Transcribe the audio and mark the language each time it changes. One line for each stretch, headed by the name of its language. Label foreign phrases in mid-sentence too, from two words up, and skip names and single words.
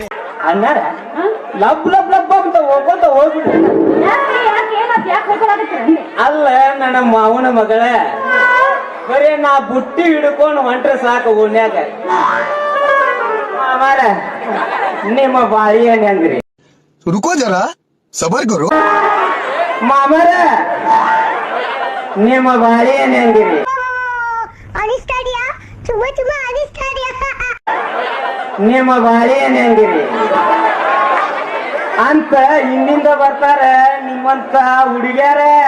Kannada: ಅಣ್ಣಾರ ಲಬ್ ಲಬ್ ಲಬ್ ಅಂತ ಹೋಗ್ಕೊಂತ ಹೋಗ್ಬಿಡ್ರಿ. ಅಲ್ಲ ನನ್ನ ಮಾವನ ಮಗಳ ಬರೀ ನಾ ಬುಟ್ಟಿ ಹಿಡ್ಕೊಂಡು ಹೊಂಟ್ರೆ ಸಾಕು ಓಣ್ಯಾಗ. ಮಾಮಾರ ನಿಮ್ಮ ಬಾಳಿ ಹೆಂಗ್ರಿ?
Hindi: रुको जरा सबर करो.
Kannada: ಮಾಮಾರ ನಿಮ್ಮ ಬಾಳಿ ಹೆಂಗ್ರಿ? ನಿಮ್ಮ ಬಾಳಿ ಹೆಂಗ್ರಿ ಅಂತ ಹಿಂದಿಂದ ಬರ್ತಾರ ನಿಮ್ಮಂತ ಹುಡುಗ್ಯಾರ.